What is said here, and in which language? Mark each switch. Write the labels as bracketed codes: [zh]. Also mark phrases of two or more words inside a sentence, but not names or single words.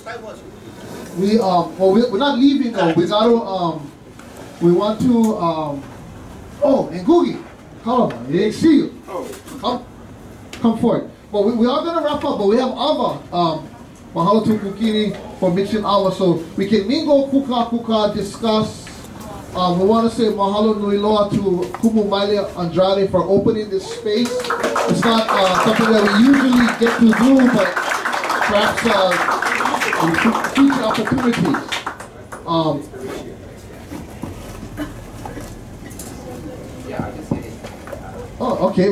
[en] We're not leaving though. We want to and Googie, Kalama, he didn't see you. Come forward. But we are going to wrap up, but we have Ava. Mahalo to Kukini for Mission Hour, so we can mingle, kuka, discuss. We want to say [haw] mahalo nui loa [en] to Kumu Maile Andrade for opening this space. It's not something that we usually get to do, but perhaps future opportunities. Okay.